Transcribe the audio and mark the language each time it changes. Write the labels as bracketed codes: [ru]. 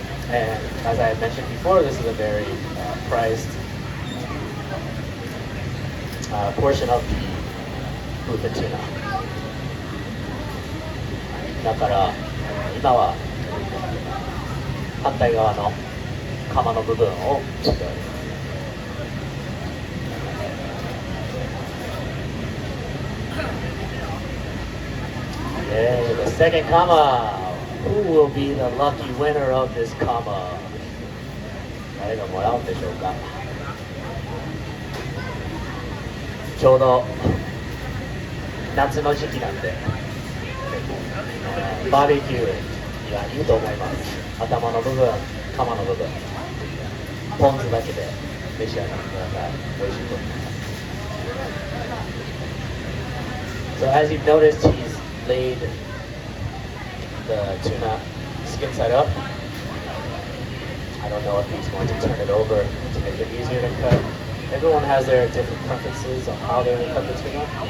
[en] And as I had mentioned before, this is a very prized portion of the Bluefin Tuna. [ja] だから今は反対側の釜の部分を切っております。 [en] The second kama. Who will be the lucky winner of this kama? [ja] 誰がもらうんでしょうか。ちょうど夏の時期なんで、バーベキューにはいいと思います。頭の部分、釜の部分、ポン酢だけで召し上がってください。美味しいと思います。 [en] So as you've noticed, he's laid the tuna skin side up. I don't know if he's going to turn it over to make it easier to cut. Everyone has their different preferences on how they will cut the tuna.